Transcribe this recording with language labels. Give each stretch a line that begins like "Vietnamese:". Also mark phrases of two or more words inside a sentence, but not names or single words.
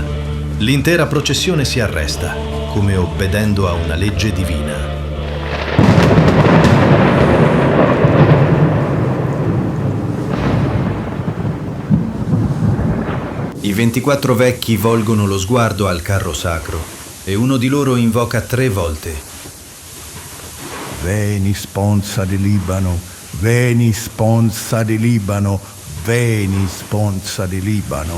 Italian: L'intera processione si arresta, come obbedendo a una legge divina. I 24 vecchi volgono lo sguardo al carro sacro e uno di loro invoca 3 volte:
Latin: Veni sponsa di Libano, veni sponsa di Libano, veni sponsa di Libano.